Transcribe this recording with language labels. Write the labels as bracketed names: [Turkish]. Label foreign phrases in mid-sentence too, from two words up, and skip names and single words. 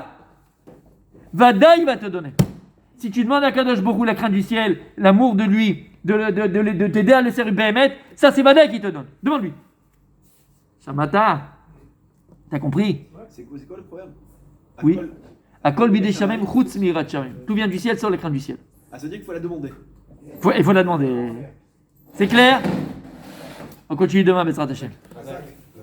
[French] Vada, il va te donner. Si tu demandes à [Hebrew] קדוש ברוך הוא [French] la crainte du ciel, l'amour de lui, de t'aider à le servir Béhémet, ça c'est Vada qui te donne. Demande-lui. Shamata. T'as compris? C'est quoi le problème? Oui. [Hebrew] הכל בידי שמים חוץ מיראת שמים. [French] Tout vient du ciel, sans la crainte du ciel. Ah, ça veut dire qu'il faut la demander. Il faut la demander. C'est clair? On continue demain, [Hebrew] בעזרת השם.